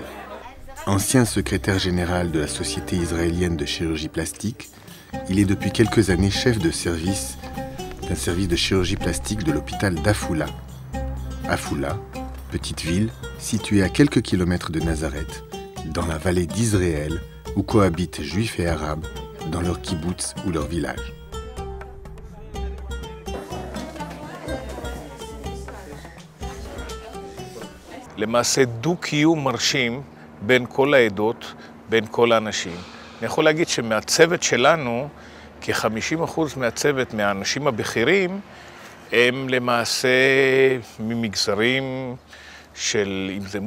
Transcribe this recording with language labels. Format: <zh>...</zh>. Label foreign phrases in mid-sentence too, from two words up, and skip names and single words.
<fr>Ancien secrétaire général de la Société israélienne de chirurgie plastique, il est depuis quelques années chef de service d'un service de chirurgie plastique de l'hôpital d'Afula. Afula, petite ville située à quelques kilomètres de Nazareth, dans la vallée d'Israël, où cohabitent juifs et arabes dans leur kibboutz ou leur village.</fr> <he>למעשה דו-קיום מרשים בין כל העדות, בין כל האנשים. אני יכול להגיד שמהצוות שלנו, כ-50% מהצוות, מהאנשים הבכירים, הם למעשה ממגזרים של, אם זה</he>